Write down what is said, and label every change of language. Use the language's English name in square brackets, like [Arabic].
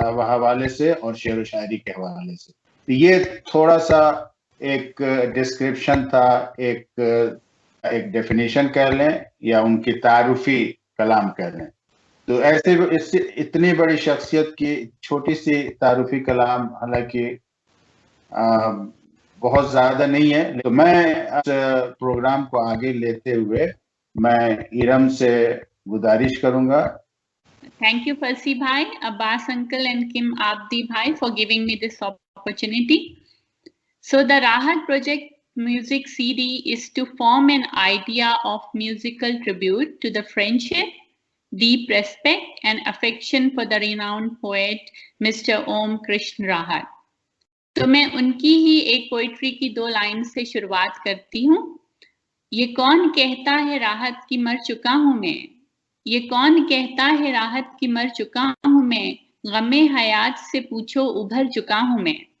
[Urdu] حوالے سے اور شعر و شاعری کے حوالے سے۔ یہ تھوڑا سا ایک ڈسکرپشن تھا، ایک ڈیفینیشن کہہ لیں یا ان کی تعارفی کلام کہہ لیں۔ تو ایسے اتنی بڑی شخصیت کی چھوٹی سی تعارفی کلام حالانکہ بہت زیادہ نہیں ہے، تو میں پروگرام کو آگے لیتے ہوئے میں ارم سے گزارش کروں گا۔ [English] Thank you, Percy Bhai, Abbas Uncle and Kim Abdi Bhai for giving me this opportunity. So the Rahat Project music CD is to form an idea of musical tribute to the friendship, deep respect and affection for the renowned poet Mr. Om Krishna Rahat. [Urdu] تو میں ان کی ہی ایک poetry کی 2 line سے شروعات کرتی ہوں۔ یہ کون کہتا ہے راحت کی مر چکا ہوں میں، یہ کون کہتا ہے راحت کی مر چکا ہوں میں، غم حیات سے پوچھو ابھر چکا ہوں میں۔